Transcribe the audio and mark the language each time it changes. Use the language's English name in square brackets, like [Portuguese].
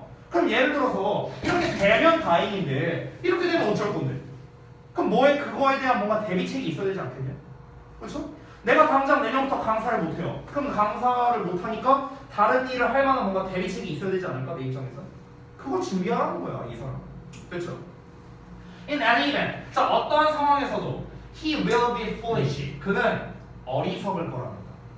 [Korean] 그럼 예를 들어서 이렇게 되면 다행인데 이렇게 되면 어쩔 건데? 그럼 그거에 대한 뭔가 대비책이 있어야 되지 않겠냐? 그렇죠? 내가 당장 내년부터 강사를 못해요. 그럼 강사를 못하니까 다른 일을 할 만한 뭔가 대비책이 있어야 되지 않을까? 내 입장에서. 그걸 준비하라는 거야, 이 사람. 그렇죠? [English] In any event, [Korean] 자, 어떠한 상황에서도 [English] he will be foolish. [Korean] 그는 어리석을 거랍니다.